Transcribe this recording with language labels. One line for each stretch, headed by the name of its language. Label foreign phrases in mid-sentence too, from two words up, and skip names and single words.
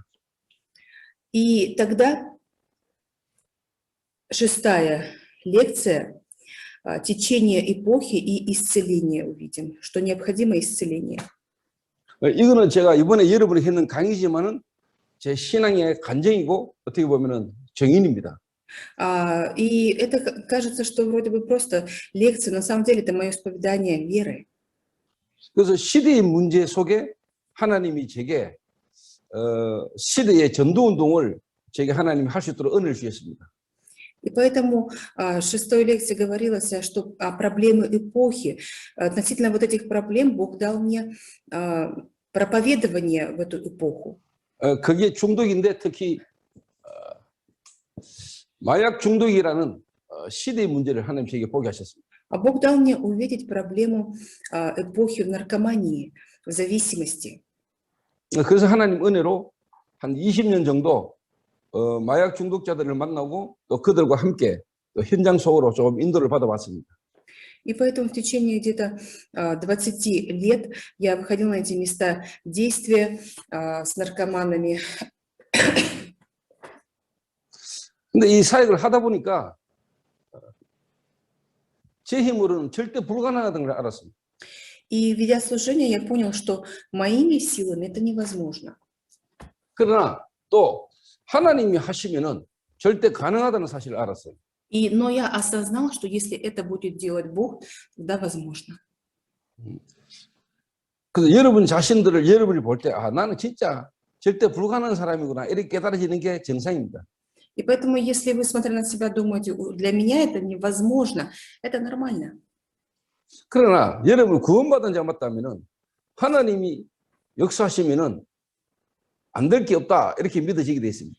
Russian: И тогда шестая лекция «Течение эпохи и исцеление» увидим, что необходимо исцеление.
Korean: 이거는 제가 이번에 여러분이 했는 강의지만은 제 신앙의 간증이고 어떻게 보면은 정인입니다.
Russian: И это кажется, что вроде бы просто лекция, но на самом деле это мое исповедание веры.
Korean: 그래서 시대의 문제 속에 하나님이 제게 시대의 전도 운동을 제게 하나님이 할 수 있도록 은혜를 주셨습니다.
Russian: И поэтому в шестой лекции говорилось, что проблемы эпохи, относительно вот этих проблем Бог дал мне проповедование в эту эпоху.
Korean: 그게 중독인데 특히 마약 중독이라는 시대의 문제를 하나님께서 보게 하셨습니다.
Russian: А Бог дал мне увидеть проблему эпохи в наркомании, в зависимости.
Korean: 그래서 하나님 은혜로 한 20년 정도 마약 중독자들을 만나고 또 그들과 함께 또 현장 속으로 조금 인도를 받아봤습니다.
Russian: И поэтому в течение где-то 20 лет я выходила на эти места действия с наркоманами.
Korean: 근데 이 사역을 하다 보니까 제 힘으로는 절대 불가능하다는 걸 알았습니다.
Russian: И ведя служение, я понял, что моими силами это невозможно.
Korean: 그러나 또 하나님이 하시면은 절대 가능하다는 사실을 알았어요.
Russian: Но я осознал, что если это будет делать Бог, тогда возможно.
Korean: 그래서 여러분 자신들을 여러분이 볼 때 나는 진짜 절대 불가능한 사람이구나 이렇게 깨달아지는 게 정상입니다.
Russian: И поэтому, если вы, смотря на себя, думаете, для меня это невозможно, это нормально.
Korean: 그러나 여러분 구원받은 자 맞다면은 하나님이 역사하시면은 안 될 게 없다 이렇게 믿어지게 되어 있습니다.